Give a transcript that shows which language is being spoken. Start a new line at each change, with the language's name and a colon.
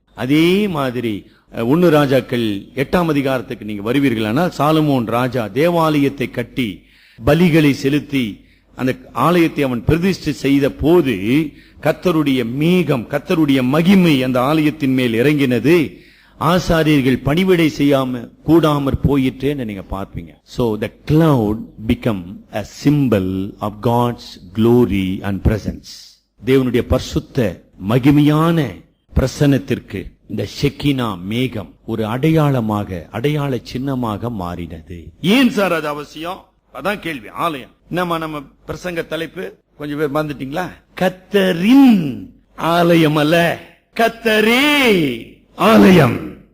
Tamil: அதே மாதிரி 1 ராஜாக்கள் 8ஆம் அதிகாரத்துக்கு நீங்க வருவீர்களானால் சாலமோன் ராஜா தேவாலயத்தை கட்டி பலிகளை செலுத்தி அந்த ஆலயத்தை அவன் பிரதிஷ்டை செய்த போது கர்த்தருடைய மேகம், கர்த்தருடைய மகிமை அந்த ஆலயத்தின் மேல் இறங்கினது. ஆசாரியர்கள் பணிவிடை செய்யாம கூடாமற் போயிற்றேன்னு நீங்க பார்ப்பீங்க.
English: So the cloud become a symbol of God's glory and presence.
Tamil: தேவனுடைய பரிசுத்த மகிமையான பிரசன்னத்திற்கு இந்த ஷெக்கினா மேகம் ஒரு அடையாள சின்னமாக மாறினது. ஏன் சார் அது அவசியம்? அதான் கேள்வி. ஆலயம் நம்ம பிரசங்க தலைப்பு கொஞ்சம் பேர் வந்துட்டீங்களா? கர்த்தரின் ஆலயம் அல்ல, கர்த்தரே ஆலயம்.